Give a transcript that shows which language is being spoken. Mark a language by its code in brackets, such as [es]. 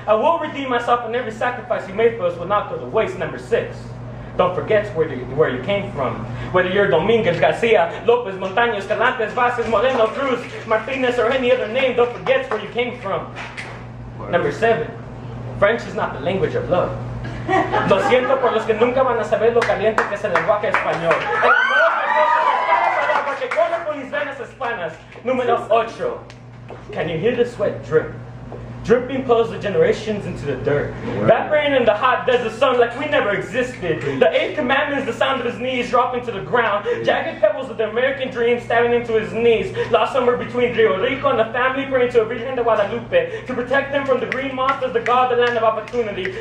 [en] I will redeem myself, and every sacrifice you made for us will not go to waste. Number 6. Don't forget where you came from. Whether you're Dominguez, Garcia, Lopez, Montañez, Calantes, Vázquez, Moreno, Cruz, Martinez, or any other name, don't forget where you came from. Number 7. French is not the language of love. [es] Lo siento por los que nunca van a saber lo caliente que es el lenguaje español. El amor que corre por mis venas hispanas. Número 8. [en] Can you hear the sweat drip? Dripping pulls the generations into the dirt. Evaporating in the hot desert sun like we never existed. The 8th commandment is the sound of his knees dropping to the ground. Jagged pebbles of the American dream stabbing into his knees. Lost somewhere between Rio Rico and the family praying to a Virgen de Guadalupe to protect them from the green monsters, the God, the land of opportunity.